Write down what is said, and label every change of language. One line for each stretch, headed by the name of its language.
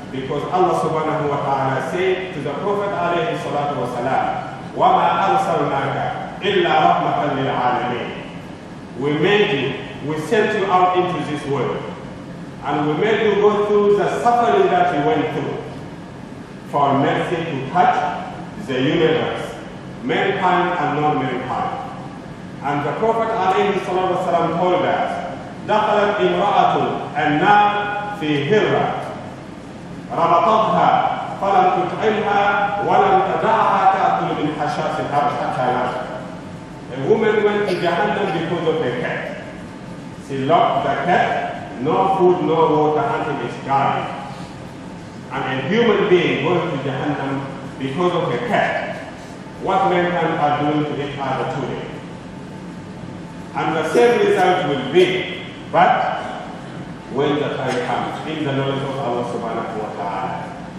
English: Because Allah subhanahu wa ta'ala said to the Prophet alayhi salatu wa salam,
Arabic: وَمَا أَرْسَلْنَاكَ إِلَّا رَحْمَةً لِلْعَالَمِينَ.
English: We made you, we sent you out into this world. And we made you go through the suffering that you went through for mercy to touch the universe, mankind and non-mankind. And the Prophet alayhi salatu wa salam told us,
Arabic: دخلت امرأة النار في هرة ربطتها فلم تطعمها ولم تدعها تأكل من حشاش الأرض حتى ماتت.
English: A woman went to Jahannam because of a cat. She locked the cat, no food, no water until it's dying. And a human being going to Jahannam because of a cat. What mankind are doing to each other today? And the same result will be, but when the time comes, in the knowledge of Allah subhanahu wa ta'ala.